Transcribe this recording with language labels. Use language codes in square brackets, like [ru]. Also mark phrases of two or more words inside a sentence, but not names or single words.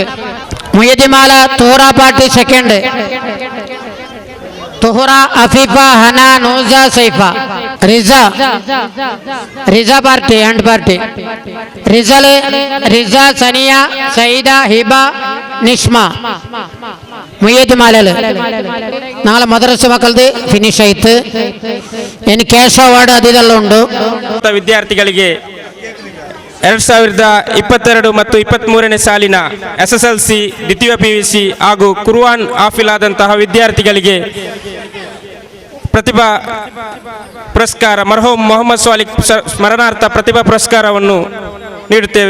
[ml] മുഹ്യദ്മാല തുഹറ [en] party second. [ml] തുഹറ, അഫീഫ, ഹന, നൂസ, സൈഫ. റിസ പാർട്ടി 2 പാർട്ടി. റിസ, സനിയ, സൈദ, ഹിബ, നിസ്മ. മുഹ്യദ്മാലല് നാളെ മദ്രസ [kn] ಮಕ್ಕಳದು ಫಿನಿಶ್ ಆಯ್ತು. ಏನು [en] cash award [kn] ಅದೆಲ್ಲ ಉಂಟು. ವಿದ್ಯಾರ್ಥಿಗಳಿಗೆ 2022 ಮತ್ತು 23ನೇ ಸಾಲಿನ SSLC, ದ್ವಿತೀಯ PUC ಹಾಗೂ ಕುರ್ಆನ್ ಹಾಫಿಲಾದಂತಹ ವಿದ್ಯಾರ್ಥಿಗಳಿಗೆ ಪ್ರತಿಭಾ ಪುರಸ್ಕಾರ, ಮರ್ಹೂಮ್ ಮೊಹಮ್ಮದ್ ಸ್ವಾಲಿಕ್ ಸ್ಮರಣಾರ್ಥ ಪ್ರತಿಭಾ ಪುರಸ್ಕಾರವನ್ನು ನೀಡುತ್ತೇವೆ.